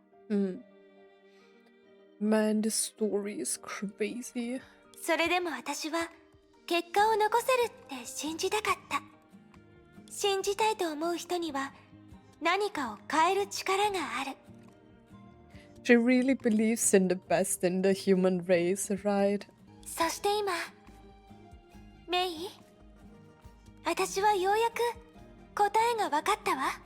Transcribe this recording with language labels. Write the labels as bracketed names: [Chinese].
[English] Mm. Man, the story is crazy. [Japanese] それでも私は結果を残せるって信じたかった。信じたいと思う人には何かを変える力がある。 [English] She really believes in the best in the human race, right? [Japanese] そして今、メイ、私はようやく答えが分かったわ。